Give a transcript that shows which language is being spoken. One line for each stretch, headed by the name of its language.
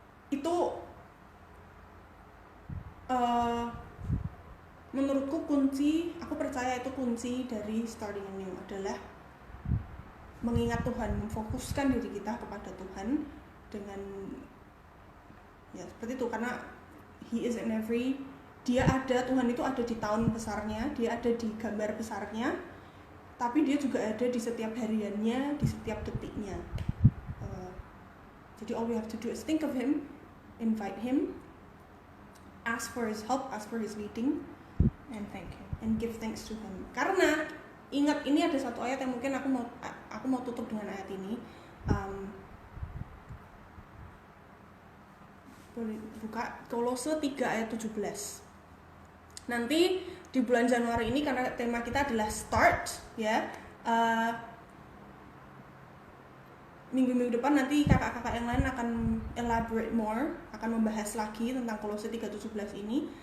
Indonesian: Itu menurutku kunci, aku percaya itu kunci dari
English: starting anew
Indonesian: adalah mengingat Tuhan, memfokuskan diri kita kepada Tuhan dengan ya seperti itu, karena
English: He is in every,
Indonesian: dia ada, Tuhan itu ada di tahun besarnya, dia ada di gambar besarnya, tapi dia juga ada di setiap hariannya, di setiap detiknya. Jadi
English: all we have to do is think of Him, invite Him, ask for His help, ask for His leading, and thank Him, and give thanks to Him.
Indonesian: Karena ingat, ini ada satu ayat yang mungkin aku mau tutup dengan ayat ini. Boleh buka Kolose 3 ayat 17. Nanti di bulan Januari ini, karena tema kita adalah start ya, minggu-minggu depan nanti kakak-kakak yang lain akan
English: elaborate more,
Indonesian: akan membahas lagi tentang Kolose 3:17 ini.